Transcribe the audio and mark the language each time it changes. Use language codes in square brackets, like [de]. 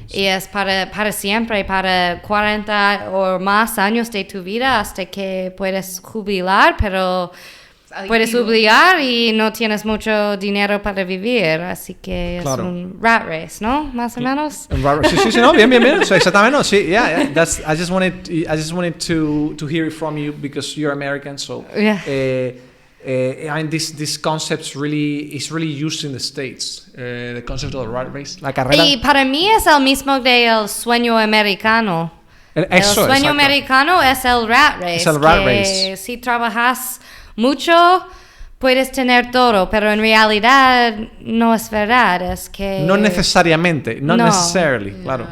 [es] Y es para siempre, para 40 o más años de tu vida hasta que puedes jubilar, pero puedes obligar y no tienes mucho dinero para vivir, así que es un rat race, ¿no? Más o menos. Un rat race. Sí, no, bien. So, exactamente, no, sí, [en] yeah. That's. I just wanted to hear it from you because you're American, so. Yeah. I mean, this concept is really used in the States. The concept of the rat race, [es] la carrera. Y para mí es el mismo del sueño americano. El sueño americano es el rat race. Es el rat race. Si trabajas mucho, puedes tener todo, pero en realidad no es verdad, es que... No necesariamente, [en] necessarily, [es] claro.